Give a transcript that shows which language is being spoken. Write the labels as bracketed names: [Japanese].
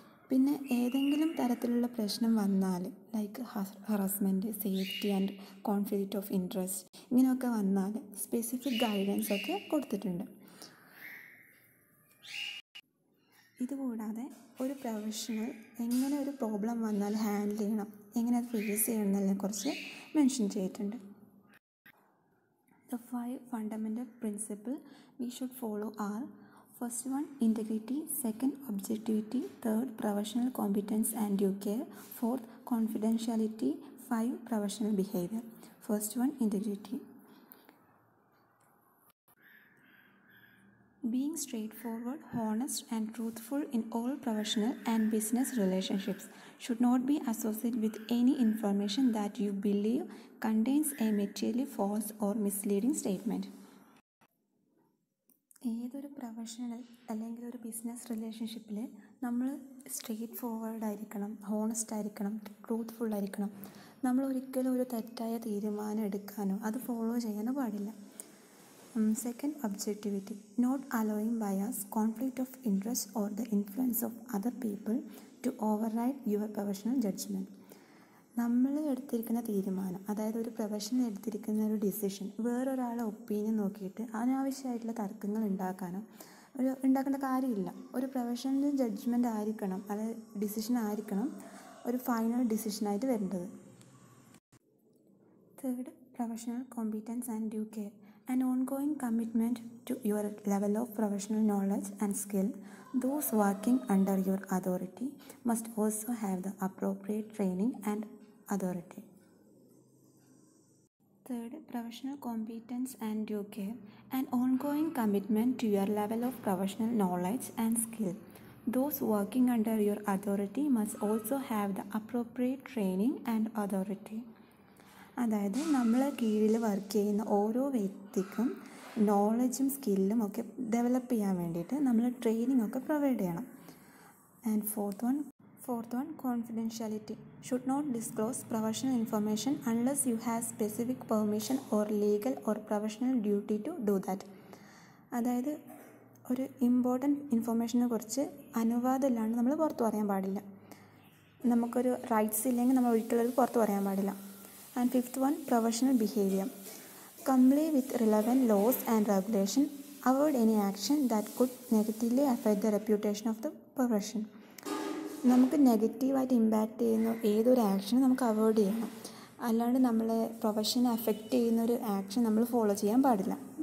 [Malayalam] പിന്നെ ഏതെങ്കിലും തരത്തിലുള്ള പ്രശ്നം വന്നാൽ like harassment, safety and conflict of interest ഇങ്ങനെയൊക്കെ വന്നാൽ സ്പെസിഫിക് ഗൈഡൻസ് ഒക്കെ കൊടുത്തിട്ടുണ്ട്. ഇതുകൂടാതെ ഒരു പ്രൊഫഷണൽ എങ്ങനെ ഒരു പ്രോബ്ലം വന്നാൽ ഹാൻഡിൽ ചെയ്യണം, എങ്ങനെ അത് ഫേസ് ചെയ്യണം എന്നതിനെക്കുറിച്ച് മെൻഷൻ ചെയ്തിട്ടുണ്ട്. [English] The 5 fundamental principles we should follow are: first one, integrity; second, objectivity; third, professional competence and due care; fourth, confidentiality; 5, professional behavior. First one, integrity. Being straightforward, honest, and truthful in all professional and business relationships should not be associated with any information that you believe contains a materially false or misleading statement. [Malayalam] ഏതൊരു professional അല്ലെങ്കിൽ ഒരു business റിലേഷൻഷിപ്പിൽ നമ്മൾ straight forward ആയിരിക്കണം, honest ആയിരിക്കണം, truthful ആയിരിക്കണം. നമ്മൾ ഒരിക്കലും ഒരു തെറ്റായ തീരുമാനം എടുക്കാനോ അത് ഫോളോ ചെയ്യാനോ പാടില്ല. [English] Second, objectivity, not allowing bias, conflict of interest or the influence of other people to override your professional judgment. [Malayalam] നമ്മൾ എടുത്തിരിക്കുന്ന തീരുമാനം, അതായത് ഒരു പ്രൊഫഷണൽ എടുത്തിരിക്കുന്ന ഒരു ഡിസിഷൻ വേറൊരാളെ ഒപ്പീനിയൻ നോക്കിയിട്ട് അനാവശ്യമായിട്ടുള്ള തർക്കങ്ങൾ ഉണ്ടാക്കേണ്ട കാര്യമില്ല. ഒരു പ്രൊഫഷണൽ ജഡ്ജ്മെൻ്റ് ആയിരിക്കണം, അതായത് ഡിസിഷൻ ആയിരിക്കണം ഒരു ഫൈനൽ ഡിസിഷനായിട്ട് വരേണ്ടത്. [English] Third, professional competence and due care, an ongoing commitment to your level of professional knowledge and skill. Those working under your authority must also have the appropriate training and authority. Third, professional competence and due care, an ongoing commitment to your level of professional knowledge and skill. Those working under your authority must also have the appropriate training and authority. [Malayalam] അതായത് നമ്മളെ കീഴിൽ work ചെയ്യുന്ന ഓരോ വ്യക്തിക്കും നോളജും സ്കില്ലും ഒക്കെ develop ചെയ്യാൻ വേണ്ടിയിട്ട് നമ്മൾ ട്രെയിനിങ് ഒക്കെ പ്രൊവൈഡ് ചെയ്യണം. [English] And fourth one confidentiality. Should not disclose professional information unless you have specific permission or legal or professional duty to do that. [Malayalam] അതായത് ഒരു ഇമ്പോർട്ടൻറ്റ് ഇൻഫർമേഷനെ കുറിച്ച് അനുവാദം ഇല്ലാണ്ട് നമ്മൾ പുറത്ത് പറയാൻ പാടില്ല. നമുക്കൊരു റൈറ്റ്സ് ഇല്ലെങ്കിൽ നമ്മൾ ഒരിക്കലും അത് പുറത്ത് പറയാൻ പാടില്ല. [English] And fifth one, professional behaviour. Comply with relevant laws and regulation. Avoid any action that could negatively affect the reputation of the profession. [Malayalam] നമുക്ക് നെഗറ്റീവായിട്ട് ഇമ്പാക്റ്റ് ചെയ്യുന്ന ഏതൊരു ആക്ഷനും നമുക്ക് അവോയ്ഡ് ചെയ്യണം. അല്ലാണ്ട് നമ്മളെ പ്രൊഫഷനെ അഫക്റ്റ് ചെയ്യുന്നൊരു ആക്ഷൻ നമ്മൾ ഫോളോ ചെയ്യാൻ പാടില്ല.